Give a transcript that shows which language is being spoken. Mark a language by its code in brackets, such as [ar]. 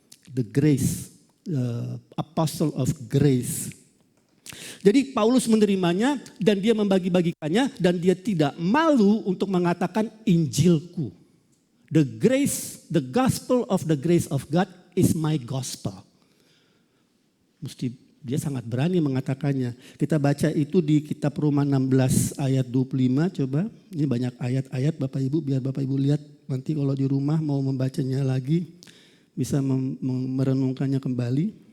[en] The grace, apostle of grace. [id] Jadi Paulus menerimanya dan dia membagi-bagikannya dan dia tidak malu untuk mengatakan Injilku. [en] The grace, the gospel of the grace of God is my gospel. [id] Dia sangat berani mengatakannya. Kita baca itu di kitab Roma 16 ayat 25 coba. Ini banyak ayat-ayat Bapak Ibu, biar Bapak Ibu lihat nanti kalau di rumah mau membacanya lagi. Bisa merenungkannya kembali.